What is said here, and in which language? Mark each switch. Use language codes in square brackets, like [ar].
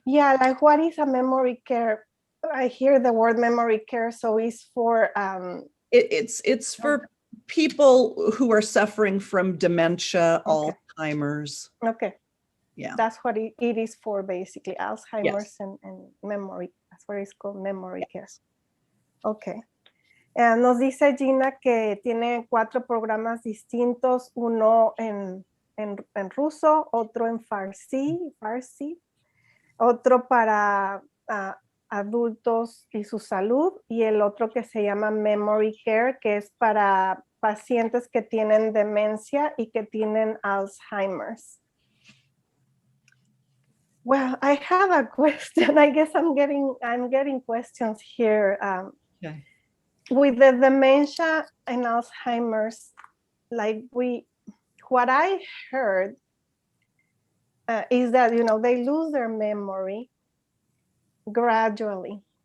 [en] Yeah, like what is a memory care? I hear the word memory care, so it's for it's for people who are suffering from dementia, okay. Alzheimer's. Okay. Yeah. That's what it is for, basically, Alzheimer's. Yes. and memory. That's what it's called, memory care. Okay. [es] Nos dice Gina que tiene 4 programas distintos, uno en ruso, otro en farsi, otro para adultos y su salud, y el otro que se llama memory care, que es para pacientes que tienen demencia y que tienen Alzheimer's. [en] Well, I have a question. I guess I'm getting questions here. Okay. With the dementia and Alzheimer's, like what I heard is that, they lose their memory gradually.